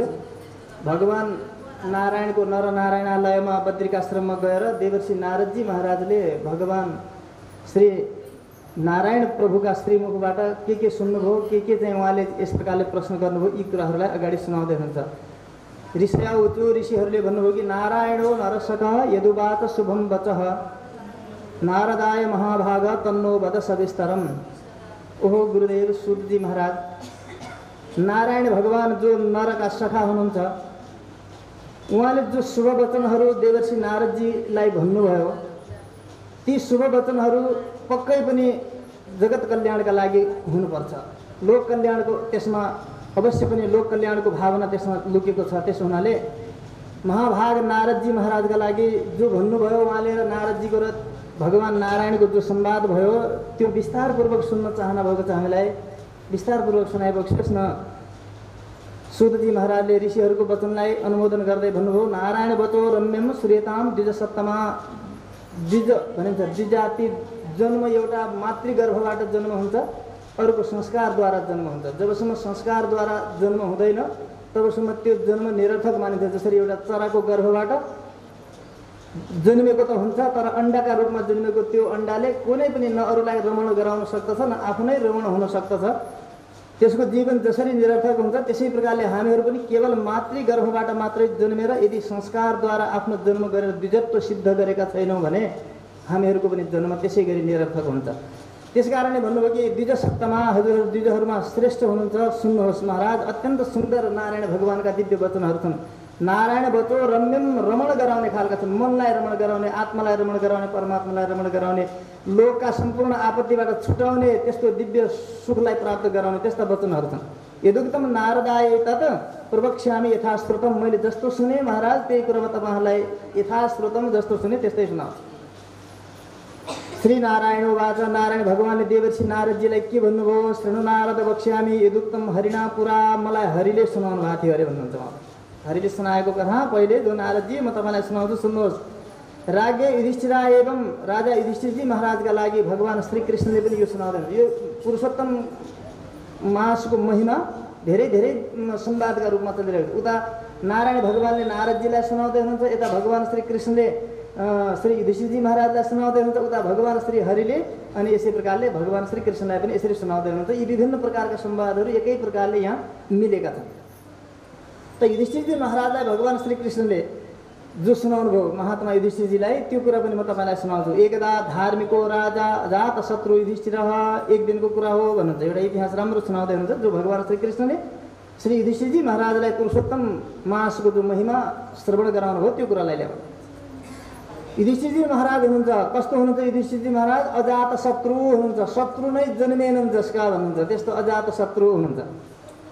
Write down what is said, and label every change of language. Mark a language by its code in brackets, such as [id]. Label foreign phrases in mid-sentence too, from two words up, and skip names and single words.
[ne] भगवान नारायणको नरनारायणालयमा बद्रिकाश्रममा गएर देवर्षि नारदजी महाराजले भगवान श्री नारायण प्रभुका श्रीमुखबाट के सुन्नुभयो, के चाहिँ उहाँले यस प्रकारले प्रश्न गर्नुभयो, यी कुराहरूलाई अगाडि सुनाउँदै हुनुहुन्छ। [sa] ऋषया उच्च [ne] ऋषिहरूले भन्नुभयो कि [sa] नारायणो नरसकः यदुवाच शुभम वचः नारदाय महाभाग तन्नो वद सविस्तरम। [ne] ओहो गुरुदेव सूतजी महाराज, नारायण भगवान जो नरका सखा हुनुहुन्छ, उहाँले जो शुभ वचनहरू देवर्षि नारदजीलाई भन्नुभयो, ती शुभ वचनहरू पक्कै पनि जगत कल्याणका लागि हुनुपर्छ। लोक कल्याणको त्यसमा अवश्य पनि लोक कल्याणको भावना त्यसमा लुकेको छ। त्यसो हुनाले महाभाग नारदजी महाराजका लागि जो भन्नुभयो, उहाँले नारदजीको र भगवान नारायणको जो संवाद भयो त्यो विस्तारपूर्वक सुन्न चाहना भएको छ। हामीलाई विस्तारपूर्वक सुनाइबक्सियोस् न। सूतजी महाराजले ऋषिहरूको वचनलाई अनुमोदन गर्दै भन्नुभयो, [sa] नारायण वचो रम्यम श्रेताम द्विजसप्तमा। [ne] द्विज भनिन्छ द्विजाति जन्म एउटा मातृगर्भबाट जन्म हुन्छ, अरूको संस्कारद्वारा जन्म हुन्छ। जबसम्म संस्कारद्वारा जन्म हुँदैन तबसम्म त्यो जन्म निरर्थक मानिन्छ। जसरी एउटा चराको गर्भबाट जन्मेको त हुन्छ, तर अण्डाका रूपमा जन्मेको त्यो अण्डाले कुनै पनि न अरूलाई रमण गराउन सक्दछ न आफू नै रमण हुन सक्दछ। त्यसको जीवन जसरी निरर्थक हुन्छ त्यसै प्रकारले हामीहरू पनि केवल मातृगर्भबाट मात्रै जन्मेर यदि संस्कारद्वारा आफ्नो जन्म गरेर द्विजत्व सिद्ध गरेका छैनौँ भने हामीहरूको पनि जन्म त्यसै गरी निरर्थक हुन्छ। त्यसकारणले भन्नुभयो कि [sa] द्विज सप्तमा, [ne] हजुरहरू द्विजहरूमा श्रेष्ठ हुनुहुन्छ, सुन्नुहोस् महाराज। अत्यन्त सुन्दर नारायण भगवानका दिव्य वचनहरू छन्। [sa] नारायण वचो रम्यम, [ne] रमण गराउने खालका छन्। मनलाई रमण गराउने, आत्मालाई रमण गराउने, परमात्मालाई रमण गराउने, लोकका सम्पूर्ण आपत्तिबाट छुटाउने, त्यस्तो दिव्य सुखलाई प्राप्त गराउने त्यस्ता वचनहरू छन्। [sa] यदुक्तम नारदाय तत् प्रवक्ष्यामि यथाश्रुतम। [ne] मैले जस्तो सुने महाराज त्यही कुरामा तपाईँहरूलाई यथाश्रुतम जस्तो सुने त्यस्तै सुनाउँछु। [sa] श्री नारायणो वाच, [ne] नारायण भगवानले देवर्षि नारदजीलाई के भन्नुभयो? [sa] शृणु नारद वक्ष्यामि यदुक्तम हरिणा पुरा। [ne] मलाई हरिले सुनाउनु भएको थियो अरे भन्नुहुन्छ। हरिले सुनाएको कथा पहिले जो नारदजी म तपाईँलाई सुनाउँछु, सुन्नुहोस्। [sa] राज्ञ युधिष्ठिरा एवं [ne] राजा युधिष्ठिरजी महाराजका लागि भगवान श्रीकृष्णले पनि यो सुनाउँदै हुनुहुन्छ। यो पुरुषोत्तम मासको महिमा धेरै धेरै संवादका रूपमा चलिरहेको छ। उता नारायण भगवानले नारदजीलाई सुनाउँदै हुनुहुन्छ, यता भगवान श्रीकृष्णले श्री युधिष्ठिरजी महाराजलाई सुनाउँदै हुनुहुन्छ, उता भगवान श्री हरिले अनि यसै प्रकारले भगवान श्रीकृष्णलाई पनि यसरी सुनाउँदै हुनुहुन्छ। यी विभिन्न प्रकारका संवादहरू एकै प्रकारले यहाँ मिलेका छन्। त युधिष्ठिरजी महाराजलाई भगवान श्रीकृष्णले जो सुनाउनु भयो महात्मा युधिष्ठिरजीलाई, त्यो कुरा पनि म तपाईँलाई सुनाउँछु। [sa] एकदा धार्मिको राजा अजात शत्रु युधिष्ठिर, [ne] एक दिनको कुरा हो भन्नुहुन्छ। एउटा इतिहास राम्रो सुनाउँदै हुनुहुन्छ जो भगवान श्रीकृष्णले श्री युधिष्ठिरजी महाराजलाई पुरुषोत्तम मासको जो महिमा श्रवण गराउनु भयो त्यो कुरालाई ल्याउनु। युधिष्ठिरजी महाराज हुनुहुन्छ, कस्तो हुनुहुन्छ युधिष्ठिरजी महाराज? अजात शत्रु हुनुहुन्छ। शत्रु नै जन्मेनन् जसका भन्नुहुन्छ, त्यस्तो अजात शत्रु हुनुहुन्छ।